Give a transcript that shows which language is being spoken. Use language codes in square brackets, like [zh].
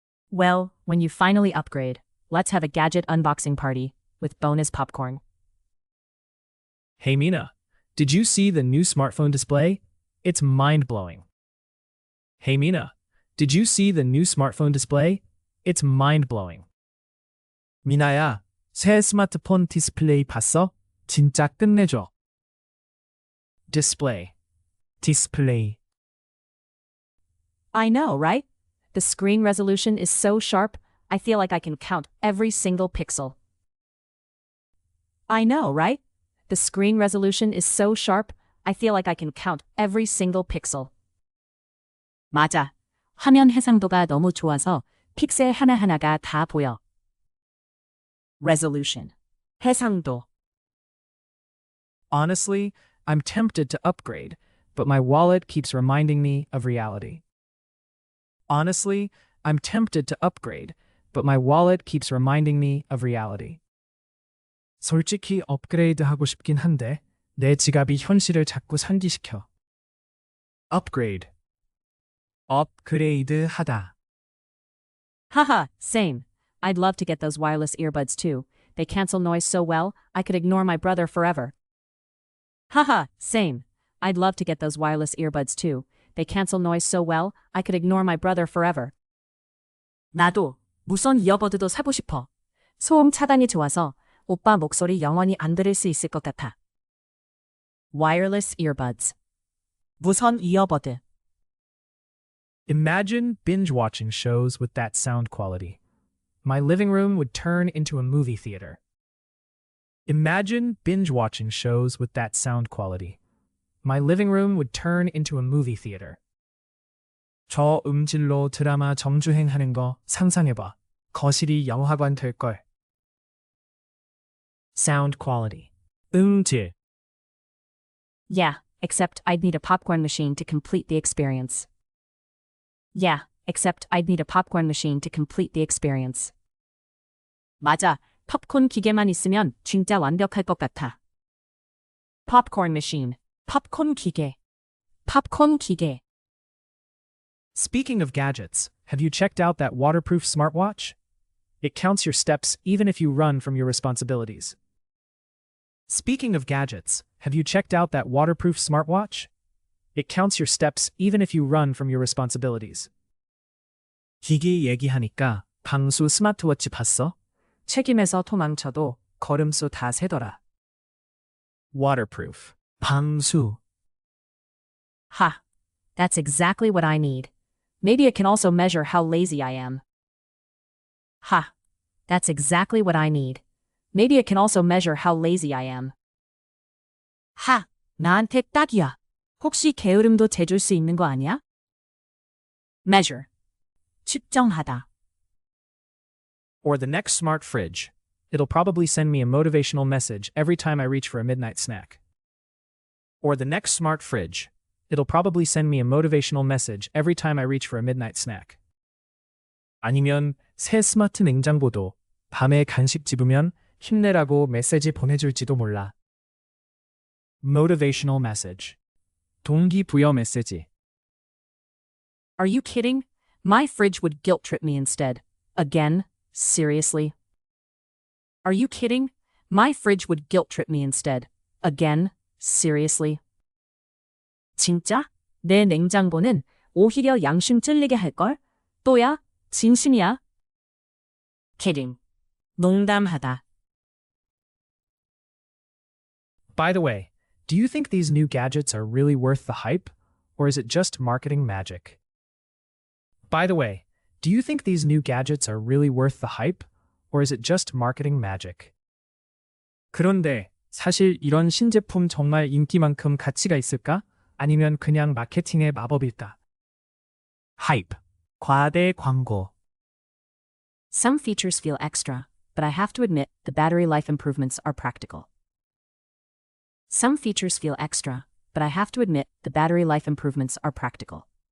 [en] Well, when you finally upgrade, let's have a gadget unboxing party with bonus popcorn. Hey Mina, did you see the new smartphone display? It's mind-blowing. Hey Mina, did you see the new smartphone display? It's mind-blowing. [ko] 미나야, 새 스마트폰 디스플레이 봤어? 진짜 끝내줘. Display. Display. [en] I know, right? The screen resolution is so sharp, I feel like I can count every single pixel. I know, right? The screen resolution is so sharp, I feel like I can count every single pixel. [ko] 맞아. 화면 해상도가 너무 좋아서 픽셀 하나하나가 다 보여. [en] Resolution. 해상도. Honestly, I'm tempted to upgrade, but my wallet keeps reminding me of reality. Honestly, I'm tempted to upgrade, but my wallet keeps reminding me of reality. [ko] 솔직히 업그레이드하고 싶긴 한데 내 지갑이 현실을 자꾸 상기시켜. [en] Upgrade. 업그레이드하다. Haha, same. I'd love to get those wireless earbuds too. They cancel noise so well, I could ignore my brother forever. Haha, same. I'd love to get those wireless earbuds too. They cancel noise so well, I could ignore my brother forever. [ko] 나도 무선 이어버드도 사고 싶어. 소음 차단이 좋아서 오빠 목소리 영원히 안 들을 수 있을 것 같아. [en] Wireless earbuds. 무선 이어버드. Imagine binge-watching shows with that sound quality. My living room would turn into a movie theater. Imagine binge-watching shows with that sound quality. My living room would turn into a movie theater. [ko] 저 음질로 드라마 정주행하는 거 상상해봐. 거실이 영화관 될걸. [en] Sound quality. 음질. Yeah, except I'd need a popcorn machine to complete the experience. Yeah, except I'd need a popcorn machine to complete the experience. [ko] 맞아, 팝콘 기계만 있으면 진짜 완벽할 것 같아. Popcorn machine. 팝콘 기계. 팝콘 기계. [en] Speaking of gadgets, have you checked out that waterproof smartwatch? It counts your steps even if you run from your responsibilities. Speaking of gadgets, have you checked out that waterproof smartwatch? It counts your steps even if you run from your responsibilities. [ko] 기기 얘기하니까 방수 스마트워치 봤어? 책임에서 도망쳐도 걸음수 다 세더라. [en] Waterproof. 방수. Ha! That's exactly what I need. Maybe it can also measure how lazy I am. Ha! That's exactly what I need. Maybe it can also measure how lazy I am. [ko] 하, 나한테 딱이야. 혹시 게으름도 재줄 수 있는 거 아니야? [en] measure, 측정하다. Or the next smart fridge. It'll probably send me a motivational message every time I reach for a midnight snack. Or the next smart fridge. It'll probably send me a motivational message every time I reach for a midnight snack. [ko] 아니면 새 스마트 냉장고도 밤에 간식 집으면 힘내라고 메시지 보내줄지도 몰라. [en] Motivational message. 동기부여 메시지. Are you kidding? My fridge would guilt trip me instead. Again? Seriously? Are you kidding? My fridge would guilt trip me instead. Again? Seriously? [ko] 진짜? 내 냉장고는 오히려 양심 찔리게 할걸? 또야? 진심이야? kidding. 농담하다. [en] By the way, do you think these new gadgets are really worth the hype? Or is it just marketing magic? By the way, do you think these new gadgets are really worth the hype? Or is it just marketing magic? [ko] 그런데 사실 이런 신제품 정말 인기만큼 가치가 있을까? 아니면 그냥 마케팅의 마법일까? [en] hype. 과대 광고. Some features feel extra, but I have to admit the battery life improvements are practical. Some features feel extra, but I have to admit the battery life improvements are practical.